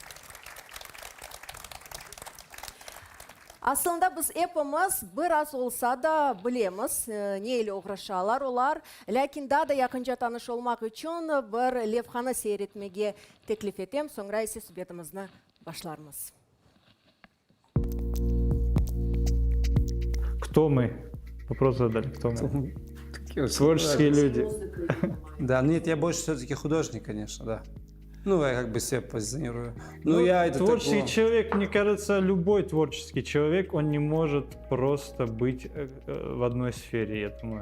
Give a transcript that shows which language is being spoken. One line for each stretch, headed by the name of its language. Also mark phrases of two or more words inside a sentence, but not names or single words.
Crimean Tatar: Aslında biz hepimiz biraz olsa da bilemiz neyle uğraşarlar olar. Lakin daha da yakınca tanış olmak için bir levhani seyretmeye teklif etem. Sonra ise sohbetimizni başlarmız.
Russian: Кто мы? Вопрос задали, кто мы? Творческие люди. Да, нет, я больше все-таки художник, конечно, да. Ну, я как бы себя позиционирую. Ну, я это Творческий такого... человек, мне кажется, любой творческий человек, он не может просто быть в одной сфере, я думаю.